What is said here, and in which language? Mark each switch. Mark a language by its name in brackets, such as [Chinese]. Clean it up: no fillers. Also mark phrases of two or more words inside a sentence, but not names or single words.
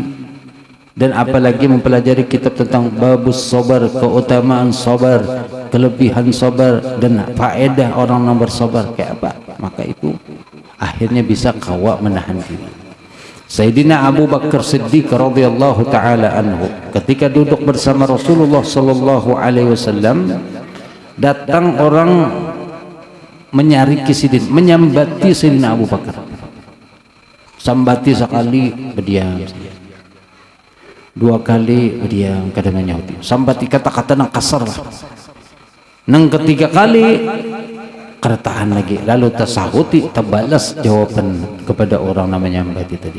[Indonesian] Dan apalagi mempelajari kitab tentang babus sabar, keutamaan sabar, kelebihan sabar, dan faedah orang yang bersabar kayak apa, maka itu akhirnya bisa kawa menahan diri. Sayyidina Abu Bakar Siddiq [Arabic] رضي الله تعالى عنه [Indonesian] ketika duduk bersama Rasulullah [Arabic] صلى الله عليه وسلم, [Banjar] datang orang menyariki Sidin, menyambati Sayyidina Abu Bakar. Sambati sekali berdiam, dua kali berdiam, kadang menyauti. Sambati kata-kata yang kasar lah. Nang ketiga kali keretahan lagi, lalu tasahuti, terbalas jawaban kepada orang namanya nyambati tadi.